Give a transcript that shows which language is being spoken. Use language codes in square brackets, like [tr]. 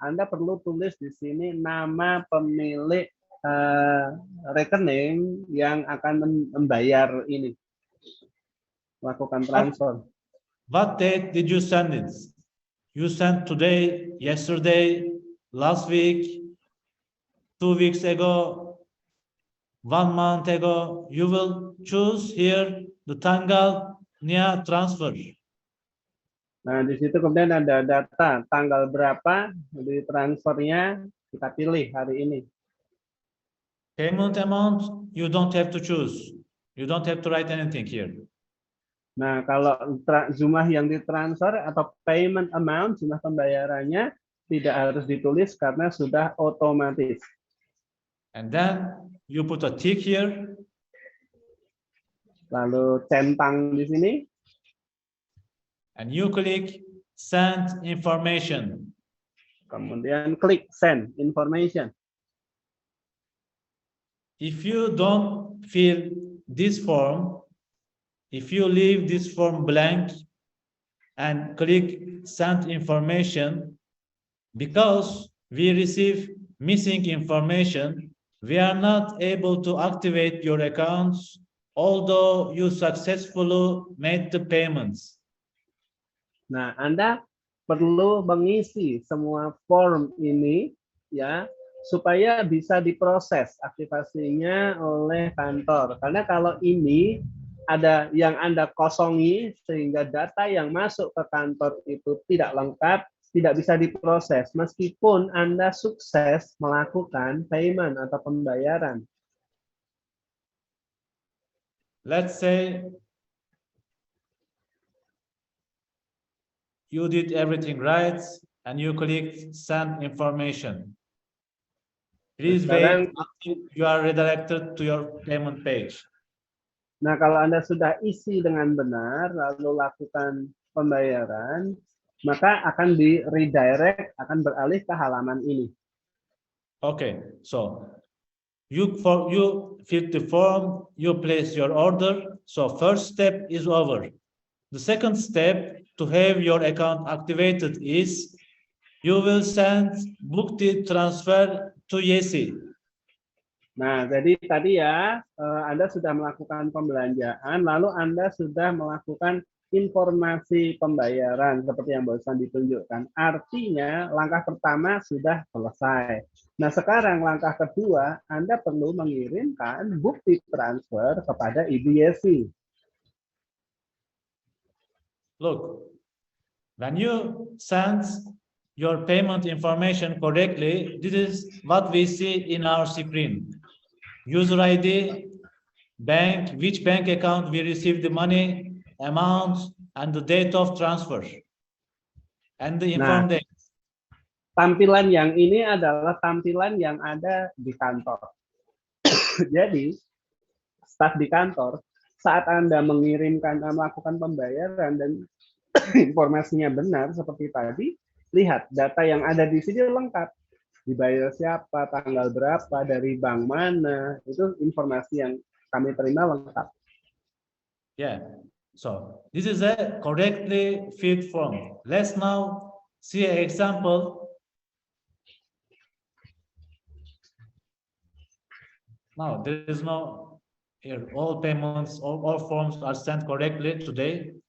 [id] Anda perlu tulis di sini nama pemilik rekening yang akan membayar ini, melakukan transfer. [en] What date did you send it? You sent today, yesterday, last week, 2 weeks ago, 1 month ago. You will choose here the tanggalnya transfer. [id] Nah, di situ kemudian ada data tanggal berapa di transfernya, kita pilih hari ini. [en] Payment amount, you don't have to choose. You don't have to write anything here. [id] Nah, kalau jumlah yang ditransfer atau payment amount, jumlah pembayarannya tidak harus ditulis karena sudah otomatis. [en] And then you put a tick here. [id] Lalu centang di sini. [en] And you click send information. [id] Kemudian klik send information. [en] If you don't fill this form, if you leave this form blank and click send information, because we receive missing information, we are not able to activate your accounts, although you successfully made the payments. [id] Nah, Anda perlu mengisi semua form ini ya supaya bisa diproses aktivasinya oleh kantor. Karena kalau ini ada yang Anda kosongi sehingga data yang masuk ke kantor itu tidak lengkap, tidak bisa diproses meskipun Anda sukses melakukan payment atau pembayaran. [en] Let's say you did everything right and you click send information. Please wait until you are redirected to your payment page. [id] Nah, kalau Anda sudah isi dengan benar, lalu lakukan pembayaran, maka akan di redirect, akan beralih ke halaman ini. [en] Okay, so you fill the form, you place your order. So first step is over. The second step to have your account activated is you will send bukti transfer to Yesi. [id] Nah, jadi tadi ya, Anda sudah melakukan pembelanjaan, lalu Anda sudah melakukan informasi pembayaran seperti yang barusan ditunjukkan. Artinya, langkah pertama sudah selesai. Nah, sekarang langkah kedua, Anda perlu mengirimkan bukti transfer kepada Ibu Yesi. [en] Look, when you send your payment information correctly, this is what we see in our screen. User ID, bank, which bank account we received the money, amount, and the date of transfer, and the informed date. [id] Tampilan yang ini adalah tampilan yang ada di kantor. Jadi, staf di kantor, saat Anda mengirimkan, melakukan pembayaran dan informasinya benar seperti tadi, lihat data yang ada di sini lengkap. Dibayar siapa, tanggal berapa, dari bank mana, itu informasi yang kami terima lengkap. [en] Yeah, so this is a correctly filled form. Let's now see an example. Now there is no here. All payments, all forms are sent correctly today.